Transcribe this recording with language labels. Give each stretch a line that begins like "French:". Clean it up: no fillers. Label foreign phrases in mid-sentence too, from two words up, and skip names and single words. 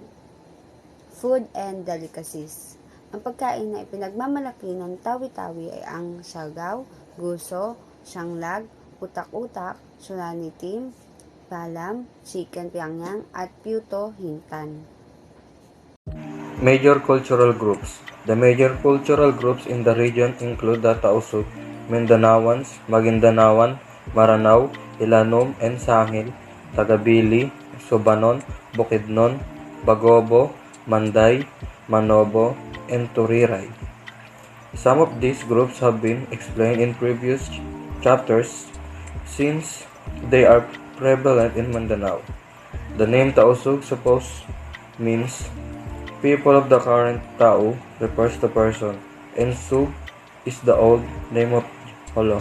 English: Food and delicacies.
Filipino: Ang pagkain na ipinagmamalaki ng Tawi-Tawi ay ang siagaw, guso, siyanglag, utak-utak, sulani tim, balam, chicken piangyang, at puto hintan.
English: Major cultural groups. The major cultural groups in the region include the Tausug, Mindanaoans, Magindanaoan, Maranao, Ilanom, and Sangil, Tagabili, Subanon, Bukidnon, Bagobo, Manday, Manobo, and Turiray. Some of these groups have been explained in previous chapters since they are prevalent in Mindanao. The name Tausug suppose means people of the current Tao refers to person, and Sug is the old name of Holo.